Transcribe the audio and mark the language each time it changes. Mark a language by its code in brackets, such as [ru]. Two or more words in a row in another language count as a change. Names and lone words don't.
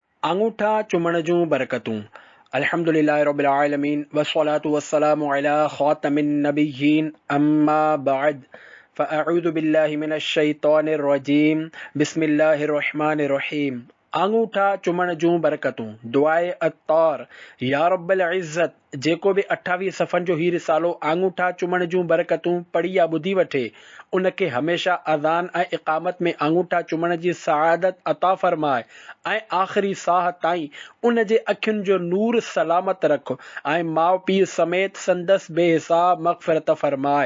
[sd] आङूठा चुमण जूं बरकतूं। [ar] الحمد لله رب العالمين والصلاة والسلام على خاتم النبيين أما بعد فأعوذ بالله من الشيطان الرجيم بسم الله الرحمن الرحيم. [sd] आङूठा चुमण जूं बरकतूं। दुआए अत्तार। [ar] يا رب العزة [sd] जेको बि 28 सफ़न जो ही रिसालो आङूठा चुमण जूं बरकतूं पढ़ी या ॿुधी वठे उनखे हमेशा अज़ान ऐं इक़ामत में आङूठा चुमण जी सआदत अता फ़रमाए ऐं आख़िरी साह ताईं उन जे अखियुनि जो नूर सलामत रख ऐं माउ पीउ समेत संदसि बेहिसाब मग़फ़िरत फ़रमाए।